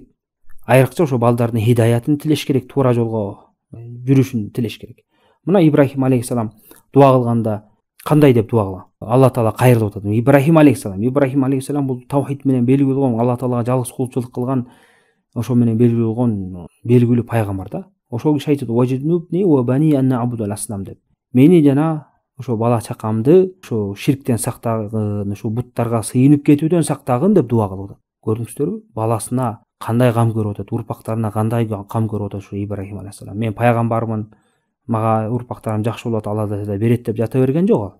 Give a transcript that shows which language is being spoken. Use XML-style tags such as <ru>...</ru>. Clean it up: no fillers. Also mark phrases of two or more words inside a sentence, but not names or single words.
<ky>Айрыкча ошо балдардын хидаятын тилеш керек, туура жолго жүрүшүн тилеш керек. Мына Ибрахим алейхиссалам дуа кылганда кандай деп дуа кылган? Алла Таала кайрылып атат. Ибрахим алейхиссалам бул таухид менен белгилүү болгон, Алла Таалага жалгыз кулчулук кылган, ошо менен белгилүү болгон белгилүү пайгамбар да. Ошол киши айтат:</ky> <ar>"واجنبني وبني أن نعبد الأصنام"</ar> <ky>деп. Мени жана ошо бала чакамды ошо ширктен сактагын, ошо буттарга сыйынып кетүүдөн сактагын деп дуа кылып атат. Көрдүңүздөрбү? Баласына кандай кам көрүп атат, урпактарына кандай кам көрүп атат ошо Ибрахим алейхиссалам. Мен пайгамбармын, мага урпактарым жакшы болот, Алла да берет деп жата берген жок ал.</ky>